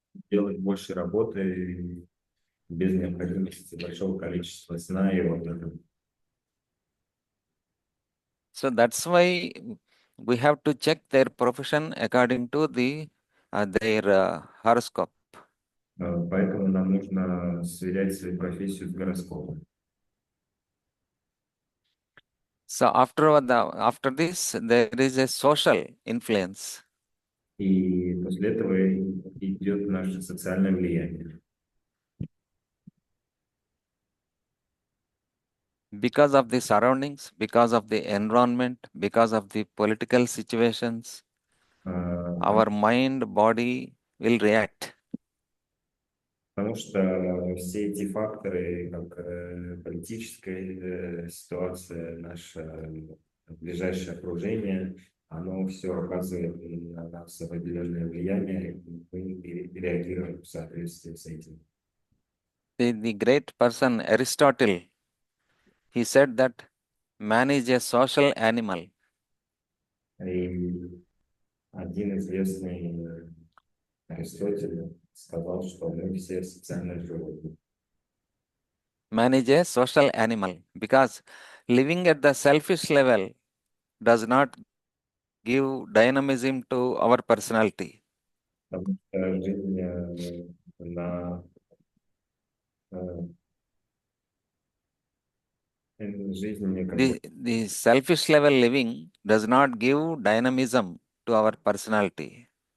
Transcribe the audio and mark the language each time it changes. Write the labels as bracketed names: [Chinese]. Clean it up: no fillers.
[Russian] Делать больше работы без необходимости большого количества сна и отдыха. [English] So that's why we have to check their profession according to their horoscope. [Russian] Поэтому нам нужно сверять свою профессию с гороскопом. [English] So after this, there is a social influence. [Russian] И после этого идет наше социальное влияние. [English] Because of the surroundings, because of the environment, because of the political situations, our mind, body will react. [Russian] Потому что все эти факторы, как политическая ситуация, наше ближайшее окружение, оно все оказывает на нас определенное влияние, и мы реагируем в соответствии с этим. [English] The great person Aristotle, he said that man is a social animal. [Russian] И один известный Аристотель сказал, что мы все социальные животные. [English] Man is a social animal because living at the selfish level does not give dynamism to our personality. [Russian] Потому что жизнь на жизнь [English] The selfish level living does not give dynamism to our personality.